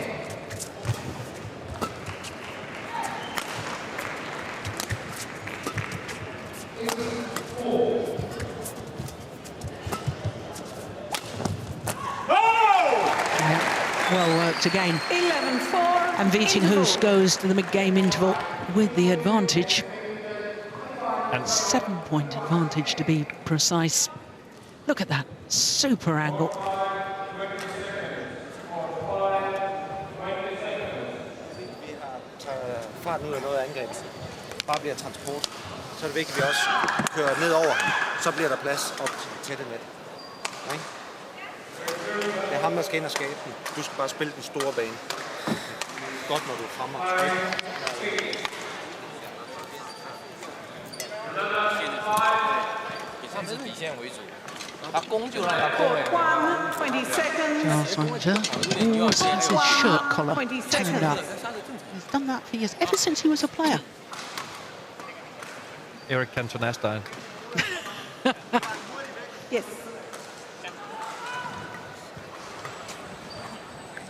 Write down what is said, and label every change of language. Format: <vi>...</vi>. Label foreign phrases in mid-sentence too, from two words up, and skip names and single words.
<en>Well worked again. 11-4. And Vittinghus goes to the mid-game interval with the advantage. And 7-point advantage to be precise. Look at that, super angle.</en> <da>Vi tager farten ud af noget af angrebet. Bare bliver transport. Så er det vigtigt, at vi også kører nedover. Så bliver der plads op til tætte net. Okay? Det er ham, der skal ind og skabe den. Du skal bare spille den store bane. Godt, når du er fremme og trykker.</da> <zh>以底线为主，他攻就让他攻。</zh> <en>1, 20 seconds. Charles Hunter always has his shirt collar 20 turned seconds. up. He's done that for years, ever since he was a player. Eric Cantona style. Yes.</en>